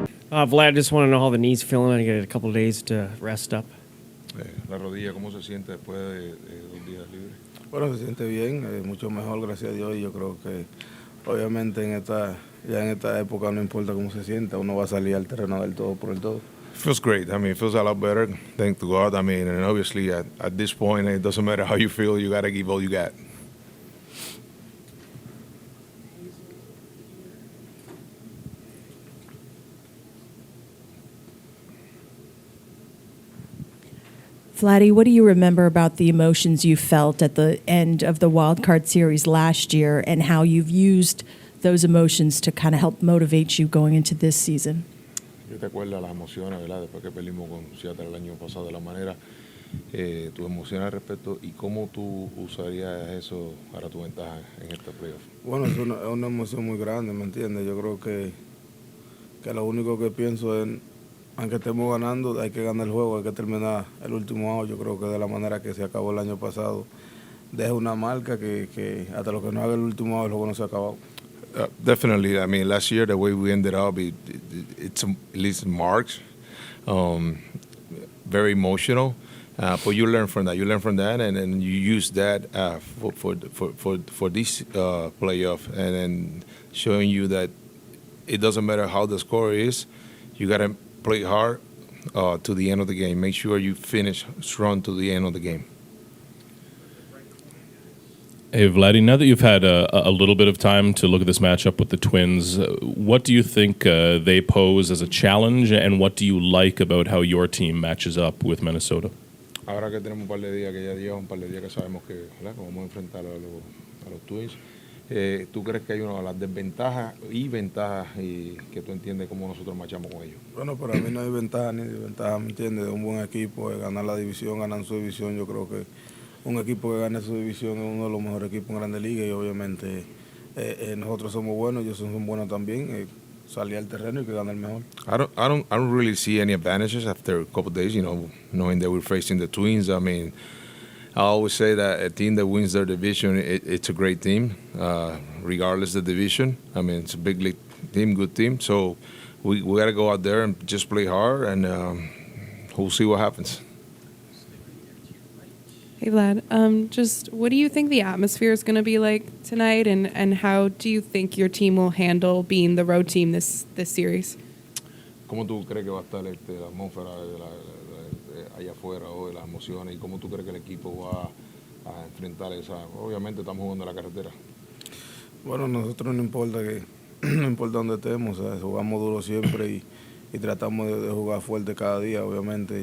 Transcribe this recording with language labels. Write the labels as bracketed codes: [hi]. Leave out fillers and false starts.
[en] Vlad, just want to know how the knee's feeling. I get a couple of days to rest up. [es] La rodilla, ¿cómo se siente después de 2 días libres? Bueno, se siente bien, mucho mejor, gracias a Dios, y yo creo que obviamente ya en esta época no importa cómo se sienta, uno va a salir al terreno del todo por el todo. [en] Feels great. I mean, it feels a lot better, thank to God. I mean, and obviously at this point, it doesn't matter how you feel, you got to give all you got. Vladdy, what do you remember about the emotions you felt at the end of the Wild Card Series last year and how you've used those emotions to kind of help motivate you going into this season? [es] ¿Qué te acuerdas las emociones, verdad? Después que perdimos con Seattle el año pasado, de la manera, tus emociones al respecto y cómo tú usarías eso para tu ventaja en este playoff? Bueno, es una emoción muy grande, ¿me entiendes? Yo creo que lo único que pienso es, aunque estemos ganando, hay que ganar el juego, hay que terminar el último out. Yo creo que de la manera que se acabó el año pasado, deja una marca que hasta lo que no haga el último out, el juego no se ha acabado. [en] Definitely. I mean, last year, the way we ended up, it's at least marks, very emotional. But you learn from that. You learn from that, and then you use that for this playoff, and then showing you that it doesn't matter how the score is, you got to play hard to the end of the game. Make sure you finish strong to the end of the game. Hey, Vladdy, now that you've had a little bit of time to look at this matchup with the Twins, what do you think they pose as a challenge, and what do you like about how your team matches up with Minnesota? [es] Ahora que tenemos un par de días, que ya lleva un par de días que sabemos que, ¿verdad?, que vamos a enfrentar a los Twins, ¿tú crees que hay una de las desventajas y ventajas que tú entiendes cómo nosotros marchamos con ellos? Bueno, para mí no hay ventaja ni desventaja, ¿me entiendes? De un buen equipo, de ganar la división, ganar su división. Yo creo que un equipo que gane su división es uno de los mejores equipos en Grandes Ligas y obviamente nosotros somos buenos, ellos son buenos también. Salir al terreno y que gane el mejor. [en] I don't really see any advantages after a couple of days, knowing that we're facing the Twins. I mean, I always say that a team that wins their division, it's a great team, regardless of the division. I mean, it's a big league team, good team. So we got to go out there and just play hard, and we'll see what happens. Hey, Vlad, just what do you think the atmosphere is going to be like tonight, and how do you think your team will handle being the road team this series? [es] ¿Cómo tú crees que va a estar la atmósfera allá afuera hoy, las emociones, y cómo tú crees que el equipo va a enfrentar esa? Obviamente estamos jugando en la carretera. Bueno, nosotros no importa no importa dónde estemos, ¿sabes? Jugamos duro siempre y tratamos de jugar fuerte cada día, obviamente.